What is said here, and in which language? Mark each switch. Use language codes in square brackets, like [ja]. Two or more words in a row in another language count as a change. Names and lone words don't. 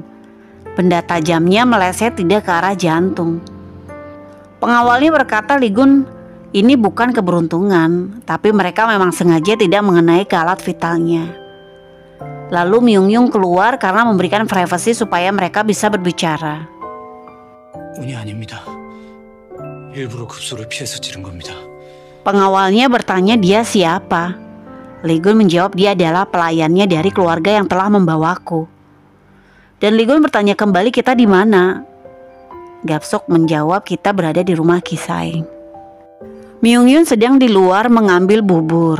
[id] Benda tajamnya meleset tidak ke arah jantung. Pengawalnya berkata Ligun, ini bukan keberuntungan, tapi mereka memang sengaja tidak mengenai ke alat vitalnya. Lalu Myung-yun keluar karena memberikan privasi supaya mereka bisa berbicara. [ko] 운이 아닙니다. 일부러 급소를 피해서 찌른 겁니다. [id] Pengawalnya bertanya dia siapa. Ligun menjawab dia adalah pelayannya dari keluarga yang telah membawaku. Dan Ligun bertanya kembali kita di mana. Gapsok menjawab kita berada di rumah Kisaeng. Myung-yun sedang di luar mengambil bubur.